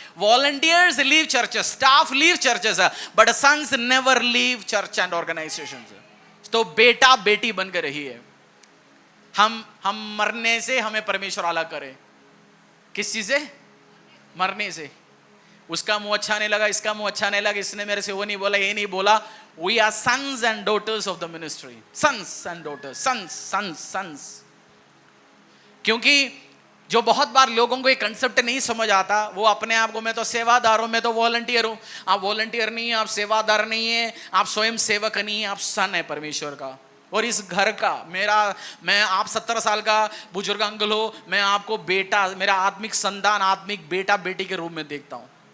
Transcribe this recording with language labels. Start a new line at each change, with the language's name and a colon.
English: Volunteers leave churches, staff leave churches, but sons never leave church and organizations.
Hindi: तो बेटा बेटी बनकर रही है। हम मरने से हमें परमेश्वर अलग करे। किस चीज से? मरने से। उसका मुंह अच्छा नहीं लगा, इसका मुंह अच्छा नहीं लगा, इसने मेरे से वो नहीं बोला, ये नहीं बोला।
English: We are sons and daughters of the ministry. Sons and daughters. Sons.
Hindi: क्योंकि जो बहुत बार लोगों को ये कंसेप्ट नहीं समझ आता, वो अपने आप को मैं तो सेवादार हूं, मैं तो वॉलंटियर हूं। आप वॉलंटियर नहीं है, आप सेवादार नहीं है, आप स्वयं सेवक नहीं है, आप सन है परमेश्वर का और इस घर का। मैं आप 70 साल का बुजुर्ग अंकल हो, मैं आपको बेटा, मेरा आत्मिक संतान, आत्मिक बेटा बेटी के रूप में देखता हूं।